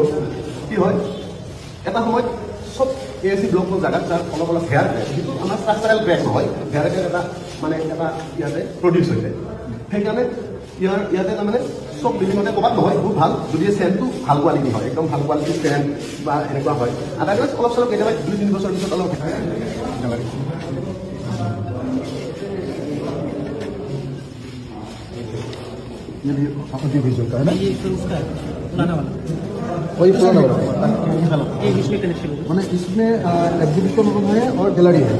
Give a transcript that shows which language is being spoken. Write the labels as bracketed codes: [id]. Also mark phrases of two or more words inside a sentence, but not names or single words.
[as] কি হয়, এটা সময়ত চব ASC ব্লকৰ জেগাত তাৰ অলপ অলপ [en] hair crack, [as] যিটো আমাৰ [en] structural crack [as] নহয়, [en] hair crack [as] এটা মানে এটা ইয়াতে প্ৰডিউচ হৈ যায়। সেইকাৰণে ইয়াতে তাৰমানে চব বিল্ডিঙতে ক'ৰবাত নহয় বহুত ভাল যদি চেণ্টটো ভাল কোৱালিটি হয় একদম ভাল কোৱালিটিৰ চেণ্ট বা এনেকুৱা হয় আদাৰৱাইজ অলপ চলপ কেতিয়াবা 2-3 বছৰ পিছত অলপ [hi] ये भी ऑडियो विजुअल का है ना ये फिर उसका है पुराना वाला वही पुराना वाला ये इसमें कनेक्शन होगा मैंने इसमें [en] exhibition room [hi] है और गैलरी है